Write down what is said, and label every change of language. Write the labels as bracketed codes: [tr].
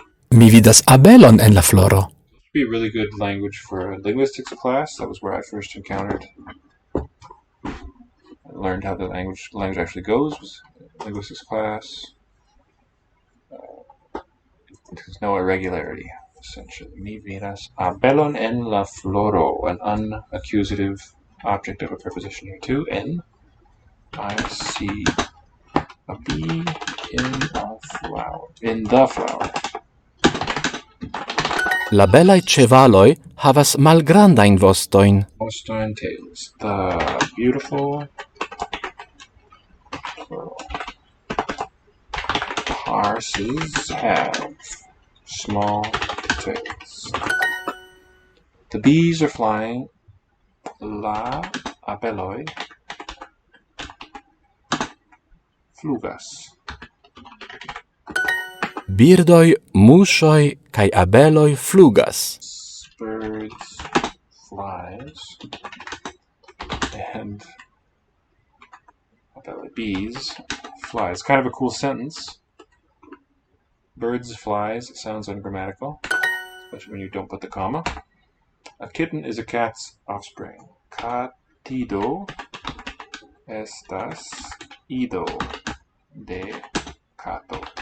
[eo] Mi vidas abelon en la floro. [en] be a really good language for a linguistics class. That was where I first encountered, learned how the language actually goes. Was linguistics class. There's no irregularity, essentially. [eo] Mi vidas abelon en la floro, [en] an unaccusative object of a preposition here too. En. I see a bee in a flower. In the flower. [eo] La belaj ĉevaloj havas malgrandajn vostojn. [en] Vostojn tails. The beautiful horses have small tails. The bees are flying. [eo] La abeloj flugas. Birdoj, muŝoj kaj abeloj flugas. [en] Birds, flies, and bees, flies. Kind of a cool sentence. Birds, flies sounds ungrammatical, especially when you don't put the comma. A kitten is a cat's offspring. [eo] Catido estas ido de cato.